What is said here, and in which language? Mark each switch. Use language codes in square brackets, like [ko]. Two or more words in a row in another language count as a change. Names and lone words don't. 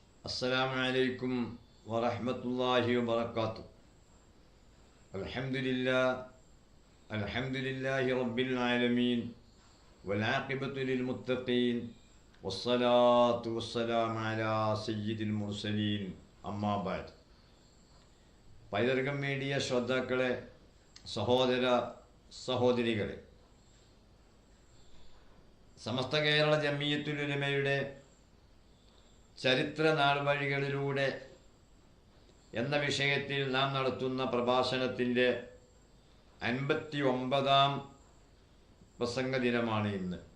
[ar] السلام عليكم ورحمة الله وبركاته. الحمد لله رب العالمين والعاقبة للمتقين والصلاة والسلام على سيد المرسلين أما بعد. [ml] പൈതൃകം മീഡിയ ശ്രോതാക്കളെ, സഹോദര സഹോദരികളെ, സമസ്ത കേരള ജമിയത്തുൽ ഉലമയുടെ ചരിത്ര നാൾവഴികളിലൂടെ എന്ന വിഷയത്തിൽ നാം നടത്തുന്ന പ്രഭാഷണത്തിൻ്റെ 59-ാം പ്രസംഗ ദിനമാണ് ഇന്ന്.